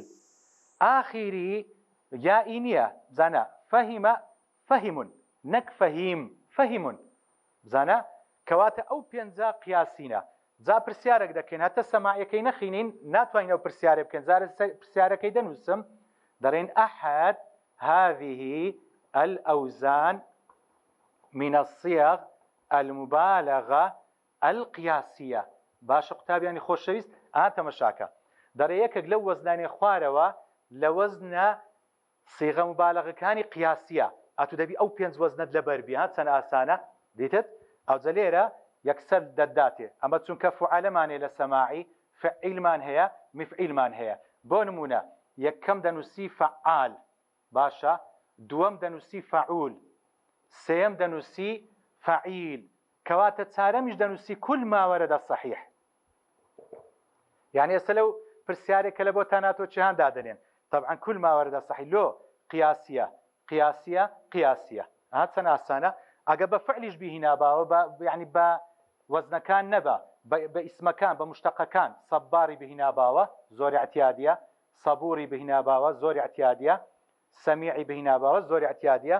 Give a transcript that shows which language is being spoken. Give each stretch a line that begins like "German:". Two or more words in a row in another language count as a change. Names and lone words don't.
Central Kurdish: ئاخیری یائی نییە. بزانە: فەهیمە فەهیمون، نەک فەهیم، فەهیمون. بزانە کەواتە ئەو پێنجە قیاسینە. جا پرسیارێک دەکەین، هەتە سەماعیەکەی نەخینین ناتوانین ئەو پرسیارە بکەین. جارە پرسیارەکەی دەنووسم، دەڕێن:
Arabic: ئەحد هذه الأوزان من الصيغ المبالغة القياسية.
Central Kurdish: باشە قوتابیانی خۆشەویست، تەمەشاکە دەڕێ یەکێک لەو وەزنانێ خوارەوە لە وەزنە صیغە مبالغەکانی قیاسیە. ئەتو دەبی ئەو پێنج وەزنت لەبەر بی. چەند ئاسانە دیتت. ئەوجە لێرە یەکسەر دەداتێ. ئەمە چونکە فعالەمانێ لە سەماعی، فعیلمان هەیە، مفعیلمان هەیە. بۆ نمونە یەکەم دەنووسی فعال. باشە. دووەم دەنووسی فعول. سێم دەنووسی فعیل. کەواتە چارەمیش دەنووسی
Arabic: كل ما ورد صحيح.
Central Kurdish: يعني ئێستا لەو پرسیارێکە لە بۆتان هاتووە چیان دادەنێن.
Arabic: طبعا كل ما ورد صحيح
Central Kurdish: لۆ قیاسیە قیاسیە قیاسیە. چەند ئاسانە. ئەگە بە فعلیش بهیناباوە، یعنی بە وەزنەکان نەبە، بە ئیسمەکان، بە مشتەقەکان. سەباری بهیناباوە زۆر اعتیادیە، سەبوری بهیناباوە زۆر اعتیادیە، سەمیعی بهیناباوە زۆر اعتیادیە.